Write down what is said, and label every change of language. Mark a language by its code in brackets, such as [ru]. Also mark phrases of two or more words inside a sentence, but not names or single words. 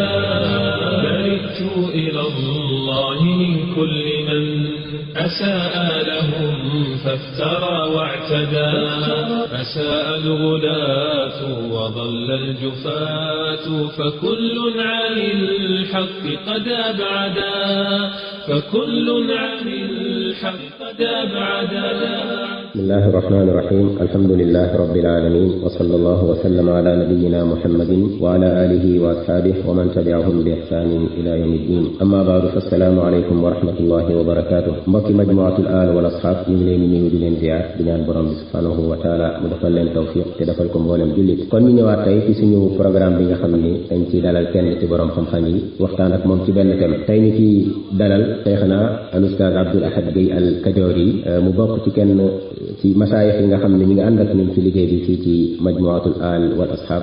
[ar] بردت إلى الله من كل من أساء لهم فافترى واعتدى أساء الغلاة وضل الجفاة فكل عن الحق قد أبعدا فكل عن الحق قد أبعدا. بسم الله الرحمن الرحيم. الحمد لله رب العالمين وصلى الله وسلم على نبينا محمد وعلى آله وأصحابه ومن تبعهم بإحسان إلى يوم الدين. أما بعد فالسلام عليكم ورحمة الله وبركاته. [wo] mbokki [ar] مجموعة الآل والأصحاب [wo] ñu ngi leen di nuyu di leen ziar di ñaan borom bi [ar] سبحانه وتعالى [wo] mu defal leen tawfiq te defal ko mboolem jullit. kon ñu ñëwaat tey ci suñu programme bi nga xam ni dañ ciy dalal kenn ci borom xam-xam yi waxtaan ak moom ci benn thème. tey ñu ciy dalal Cheikhna al Oustaz Abdoul Ahad Gueye al Kajoori mu bokk ci kenn ci masaayix yi nga xam ne ñu ngi ànd ak ñun ci liggéey bi fii ci [ar] مجموعة الآل والأصحاب.